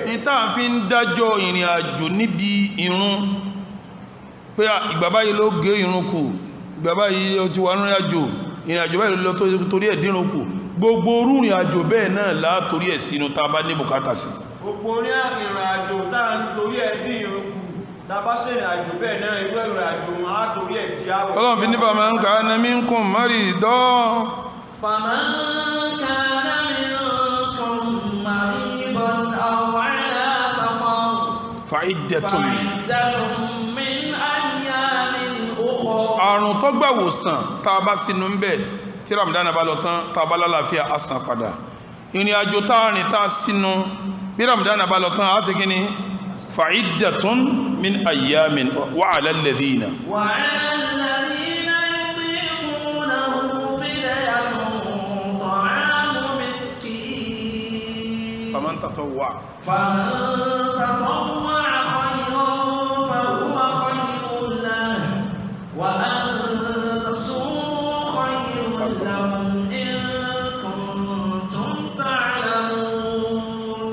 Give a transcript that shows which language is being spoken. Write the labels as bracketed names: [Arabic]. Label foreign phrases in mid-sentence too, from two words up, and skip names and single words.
[Yoruba] ní táà fi ń dájọ́ ìrìn àjò níbi ìrun pé ìgbà báyìí ló gé ìrun kù ìgbà báyìí ó ti wà nínú àjò ìrìn àjò báyìí ló torí ẹ̀ dìrùn kù gbogbo orú ìrìn àjò bẹ́ẹ̀ náà látorí ẹ̀ sínú tá a bá ní bùkátà sí gbogbo orí ìrìn àjò táà ń torí ẹ̀ dí ìrun kù tá a bá ṣe ìrìn àjò bẹ́ẹ̀ náà irú ìrìn àjò wọn á torí ẹ̀ dí àwẹ̀ Ọlọ́run fi ní [Arabic] فمن كان منكم مريضا فمن كان منكم مريضا أو على سفر فعدة فعدة من أيام أخر [Yoruba] àrùn tó gbàwòsàn tá a bá sínú ń bẹ̀ tí Ramadan bá lọ tán tá a bá lálàáfíà á san padà ìrìn àjò tá a rìn tá a sínú bí Ramadan bá lọ tán á sì kíni [Arabic] فعدة من أيام وعلى الذين وعلى الذين يطيقونه فدية طعام مسكين فمن تطوع فمن تطوع خيرا فهو خير له وأن تصوموا خير لكم إن كنتم تعلمون